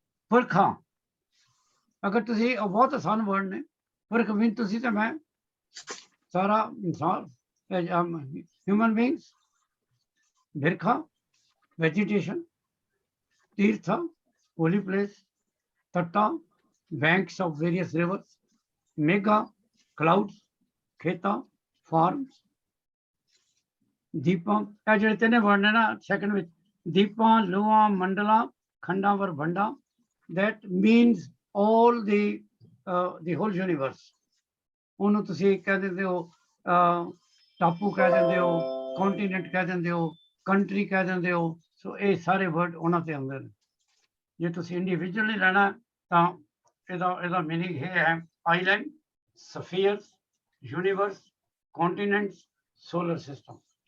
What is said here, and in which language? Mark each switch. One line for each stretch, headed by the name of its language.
Punjabi: ਪੁਰਖਾਂ, ਅਗਰ ਤੁਸੀਂ ਬਹੁਤ ਆਸਾਨ ਵਰਡ ਨੇ, ਪੁਰਖ ਮੀਨ ਤੁਸੀਂ ਤੇ ਮੈਂ, ਸਾਰਾ ਇਨਸਾਨ, human ਬੀਂਗਸ, ਬਿਰਖਾ
English: vegetation,
Punjabi: tirtha,
English: holy place,
Punjabi: tatta,
English: banks of various rivers,
Punjabi: megha,
English: clouds,
Punjabi: kheta,
English: farms,
Punjabi: ਦੀਪਾਂ। ਇਹ ਜਿਹੜੇ ਤਿੰਨੇ ਵਰਡ ਨੇ ਨਾ ਸੈਕਿੰਡ ਵਿੱਚ, ਦੀਪਾਂ, ਲੋਹਾਂ, ਮੰਡਲਾਂ, khanda var bhanda,
English: that means all the whole universe.
Punjabi: ਉਹਨੂੰ ਤੁਸੀਂ ਕਹਿ ਦਿੰਦੇ ਹੋ ਟਾਪੂ ਕਹਿ ਦਿੰਦੇ ਹੋ, ਕੰਟੀਨੈਂਟ ਕਹਿ ਦਿੰਦੇ ਹੋ, ਕੰਟਰੀ ਕਹਿ ਦਿੰਦੇ ਹੋ। ਸੋ ਇਹ ਸਾਰੇ ਵਰਡ ਉਹਨਾਂ ਤੇ ਆਉਂਦੇ ਨੇ। ਜੇ ਤੁਸੀਂ ਇੰਡੀਵਿਜੂਅਲੀ ਲੈਣਾ ਤਾਂ ਇਹਦਾ ਮੀਨਿੰਗ ਇਹ ਹੈ ਆਈਲੈਂਡ, ਸਫੀਅਰਸ, ਯੂਨੀਵਰਸ, ਕੰਟੀਨੈਂਟਸ, ਸੋਲਰ ਸਿਸਟਮ।